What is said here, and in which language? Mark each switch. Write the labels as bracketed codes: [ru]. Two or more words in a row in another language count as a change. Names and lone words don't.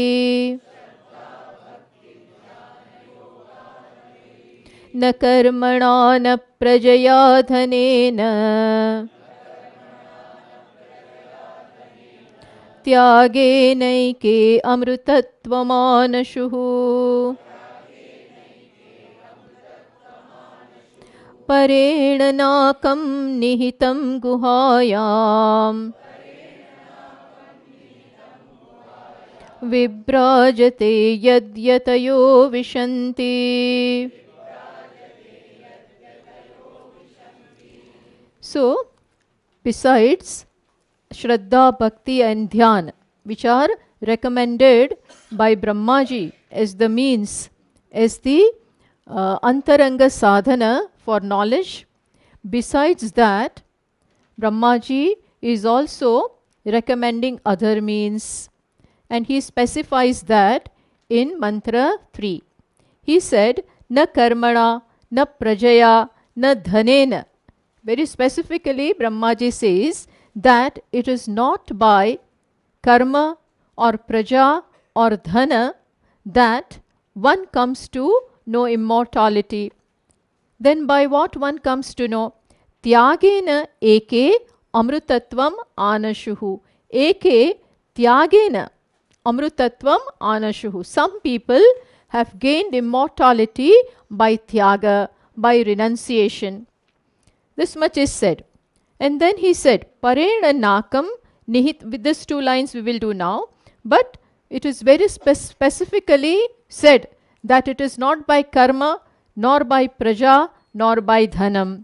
[sa] न कर्मणा न प्रजया धनेन त्यागेनैके अमृतत्वमानशुः परेण नाकं निहितं गुहायां विभ्राजते यद्यतयो विशन्ति [en] So, besides Shraddha, Bhakti and Dhyan, which are recommended by Brahmaji as the means, as the [sa] अन्तरङ्ग साधन [en] for knowledge. Besides that, Brahmaji is also recommending other means, and he specifies that in mantra 3. He said, [sa] न कर्मणा, न प्रजया, न धनेन. [en] Very specifically, Brahmaji says that it is not by karma or praja or dhana that one comes to know immortality. Then by what one comes to know? [sa] त्यागेन एके अमृतत्वम् आनशुः. एके त्यागेन अमृतत्वम् आनशुः. [en] Some people have gained immortality by tyaga, by renunciation. This much is said. And then he said, [sa] परेण नाकं निहित. [en] With these two lines we will do now. But it is very specifically said that it is not by karma, nor by praja, nor by dhanam.